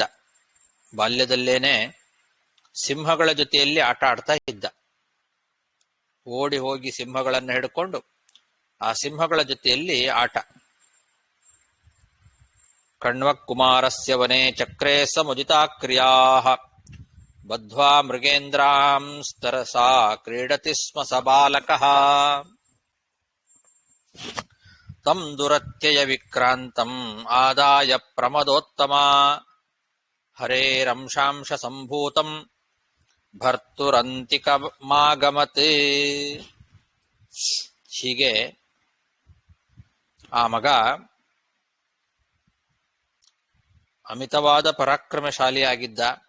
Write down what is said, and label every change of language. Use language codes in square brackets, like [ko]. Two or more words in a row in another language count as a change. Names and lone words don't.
[kn] ಬಾಲ್ಯದಲ್ಲೇನೆ ಸಿಂಹಗಳ ಜೊತೆಯಲ್ಲಿ ಆಟ ಆಡ್ತಾ ಇದ್ದ. ಓಡಿ ಹೋಗಿ ಸಿಂಹಗಳನ್ನು ಹಿಡ್ಕೊಂಡು ಆ ಸಿಂಹಗಳ ಜೊತೆಯಲ್ಲಿ ಆಟ. [sa] ಕಣ್ವ ಕುಮಾರಸ್ಯ ವನೆ ಚಕ್ರೇ ಸಮುದಿತಾ ಕ್ರಿಯಾಃ ಬದ್ಧ್ವಾ ಮೃಗೇಂದ್ರಾಂ ಸ್ತರಸಾ ಕ್ರೀಡತಿ ಸ್ಮ ಸ ಬಾಲಕಃ ತಂ ದುರತ್ಯಯ ವಿಕ್ರಾಂತಂ ಆದಾಯ ಪ್ರಮದೋತ್ತಮ ಹರೇರಂಶಾಂಶ ಸಂಭೂತಂ ಭರ್ತುರಂತಿಕಮಾಗಮತ್. [kn] ಹೀಗೆ ಆ ಮಗ ಅಮಿತವಾದ ಪರಾಕ್ರಮಶಾಲಿಯಾಗಿದ್ದ.